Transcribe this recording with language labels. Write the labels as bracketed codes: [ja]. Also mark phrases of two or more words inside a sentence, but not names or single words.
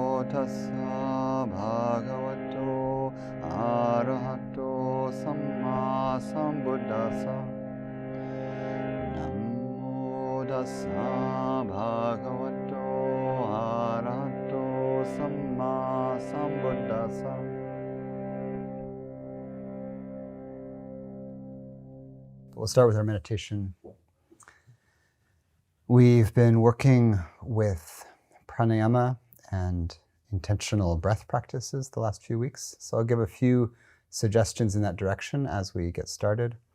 [pi] tassa bhagavato arahato samma sambuddhassa. Namo tassa bhagavato arahato samma sambuddhassa. [en] We'll start with our meditation. We've been working with prāṇāyāma and intentional breath practices the last few weeks, so I'll give a few suggestions in that direction as we get started.